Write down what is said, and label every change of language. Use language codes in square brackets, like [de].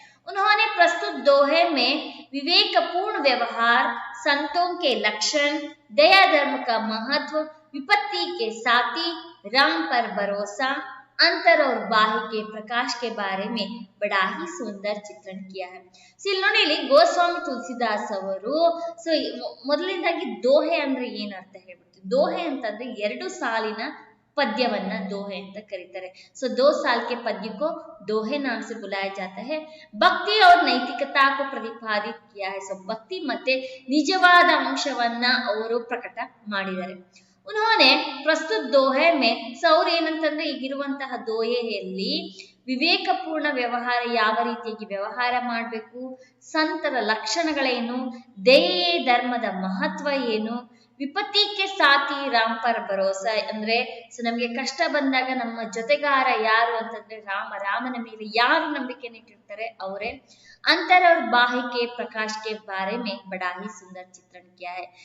[hi] उन्होंने प्रस्तुत दोहे में विवेकपूर्ण व्यवहार, संतों के लक्षण, दया धर्म का महत्व, विपत्ति के साथी, राम पर भरोसा, अंतर और बाह्य के प्रकाश के बारे में बड़ा ही सुंदर ಚಿತ್ರಣ किया है. [kn] ಸೊ ಇಲ್ಲಿ ನೋಡಿ, ಇಲ್ಲಿ ಗೋಸ್ವಾಮಿ ತುಳಸಿದಾಸ್ ಅವರು ಮೊದಲನೇದಾಗಿ ದೋಹೆ ಅಂದ್ರೆ ಏನ್ ಅರ್ಥ ಹೇಳ್ಬಿಡ್ತೀವಿ. ದೋಹೆ ಅಂತಂದ್ರೆ 2 ಸಾಲಿನ पद्यवನ್ನ दोहे ಅಂತ ಕರೀತಾರೆ. [hi] सो 2 साल के पद्य को दोहे नाम से बुलाया जाता है. भक्ति और नैतिकता को प्रतिपादित किया है. [kn] सो ಭಕ್ತಿ ಮತ್ತೆ ನಿಜವಾದ ಅಂಶವನ್ನ ಅವರು ಪ್ರಕಟ ಮಾಡಿದ್ದಾರೆ. [hi] उन्होंने प्रस्तुत दोहे में सौर [kn] ಏನಂತಂದ್ರೆ ಈಗಿರುವಂತಹ ದೋಹೆಯಲ್ಲಿ ವಿವೇಕಪೂರ್ಣ ವ್ಯವಹಾರ ಯಾವ ರೀತಿಯಾಗಿ ವ್ಯವಹಾರ ಮಾಡಬೇಕು, ಸಂತರ ಲಕ್ಷಣಗಳೇನು, ದಯೆ ಧರ್ಮದ ಮಹತ್ವ ಏನು, ವಿಪತ್ತಿಗೆ ಸಾಥಿ [hi] ರಾಮ್ ಪರ್ ಭರೋಸಾ [kn] ಅಂದ್ರೆ ನಮಗೆ ಕಷ್ಟ ಬಂದಾಗ ನಮ್ಮ ಜೊತೆಗಾರ ಯಾರು ಅಂತಂದ್ರೆ ರಾಮನ ಮೇಲೆ ಯಾರು ನಂಬಿಕೆ ಇಟ್ಟಿರ್ತಾರೆ ಅವರೇ. [hi] अंतर और बाह्य के प्रकाश के बारे में बड़ा ही सुंदर चित्रण किया है.